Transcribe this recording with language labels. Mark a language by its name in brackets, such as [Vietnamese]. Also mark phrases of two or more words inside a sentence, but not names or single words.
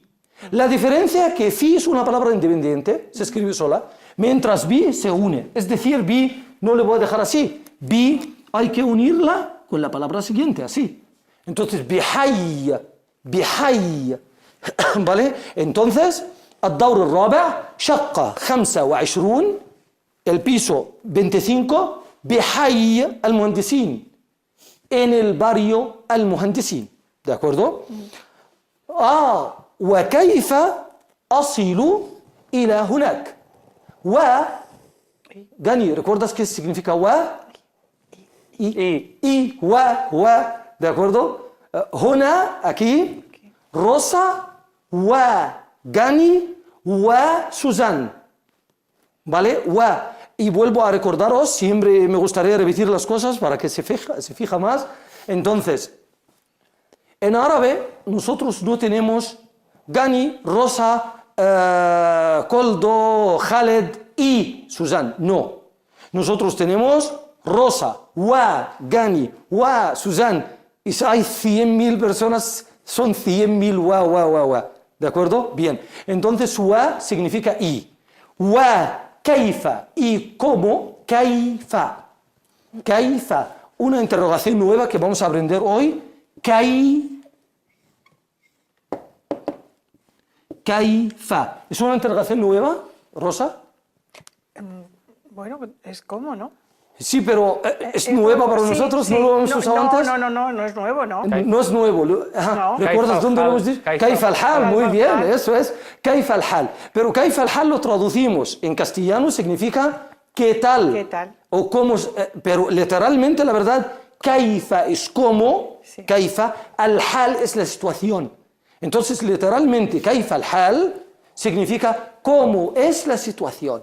[Spanish] La diferencia es que fi es una palabra independiente, se escribe sola, mientras bi se une. Es decir, bi no le voy a dejar así. Bi hay que unirla con la palabra siguiente, así. Entonces, bihayya, bihayya. ¿Vale? Entonces, [Arabic] الدور الرابع شقة 25 [Spanish] el piso 25 [Arabic] بحي المهندسين [Spanish] en el barrio المهندسين. ¿De acuerdo? [Arabic] وكيف أصل إلى هناك. [Spanish] Gani, ¿recuerdas qué significa wa? Y, wa, ¿de acuerdo? Huna, aquí, Rosa, wa, Gani, wa, Susan. ¿Vale? Wa. Y vuelvo a recordaros, siempre me gustaría repetir las cosas para que se fija más. Entonces, en árabe nosotros no tenemos Gani, Rosa, Koldo, Khaled y Susan. No. Nosotros tenemos Rosa, Wa, Gani, Wa, Susan. Y si hay 100.000 personas, son 100.000 Wa. ¿De acuerdo? Bien. Entonces, Wa significa y. Wa. Kaifa y cómo, kaifa. Kaifa, una interrogación nueva que vamos a aprender hoy. Kaifa. ¿Es una interrogación nueva, Rosa? Bueno, es como, ¿no? Sí, pero es nueva para nosotros, sí. ¿no lo hemos usado antes? No es nuevo, ¿no? No es nuevo. Ajá. No. ¿Recuerdas dónde lo hemos dicho? [Arabic] كيف الحال, [Spanish] muy bien, eso es. [Arabic] كيف الحال. [Spanish] Pero [Arabic] كيف الحال [Spanish] lo traducimos en castellano, significa ¿qué tal? ¿Qué tal? O cómo, pero literalmente, la verdad, Kaifa es cómo, Sí. Kaifa, al-hal es la situación. Entonces, literalmente, [Arabic] كيف الحال [Spanish] significa cómo es la situación.